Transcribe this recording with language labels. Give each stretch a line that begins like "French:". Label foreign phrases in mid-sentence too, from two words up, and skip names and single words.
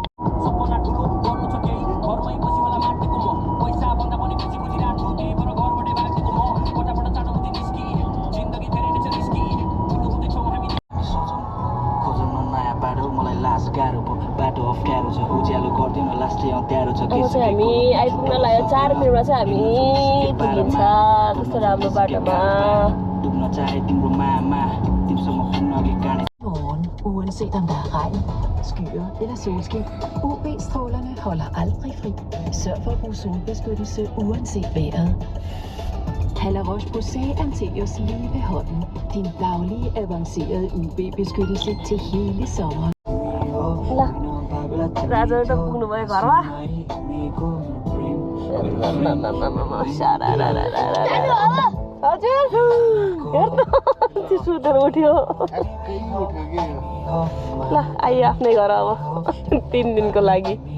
Nepali: सपना ठुलो गर्नु छ केही घरमै बसी मलाई माटेको म पैसा भन्दा पनि खुसी खुजिरहेको त्यही भएर घरबाटै भागेको म कोठाबाट चाँडो हुँदै निस्की जिन्दगी धेरै नै छ रिस्की ठुलो हुँदैछौँ हामी सोचौँ खोजौँ न नयाँ बाटो मलाई लाज गाह्रो भयो बाटो अप्ठ्यारो छ उज्यालो गरिदिउँ न लास्टै अँध्यारो छ अब चाहिँ हामी आइपुग्न लाग्यो 4 मिनटमा चाहिँ हामी पुगिन्छ कस्तो राम्रो बाटोमा डुब्न चाहे तिम्रो मामा तिमीसँग पुग्न अघि काँडे
Danish: Morgen, uanset om der er regn, skyer eller solskin. UV-strålerne holder aldrig fri. Sørg for at bruge solbeskyttelse uanset vejret. Kald La Roche-Posay Anteos lige ved hånden. Din daglige avancerede UV-beskyttelse til hele sommeren.
Nepali: ल राजाहरू त पुग्नु भयो घरमा हजुर हेर्नु सुतेर उठ्यो ल आइयो आफ्नै घर अब 3 दिनको लागि